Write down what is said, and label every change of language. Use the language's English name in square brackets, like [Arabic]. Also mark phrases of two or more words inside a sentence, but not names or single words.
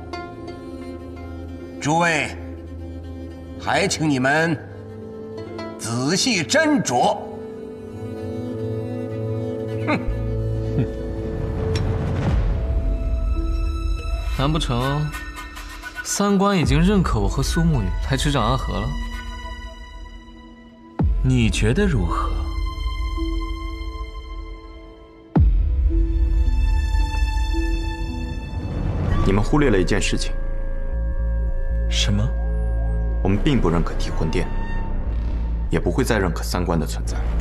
[Chinese] 諸位，還請你們仔細斟酌。難不成三關已經認可我和蘇沐雨來執掌暗河了？你覺得如何？你們忽略了一件事情。什麼？我們並不認可提魂殿，也不會再認可三關的存在。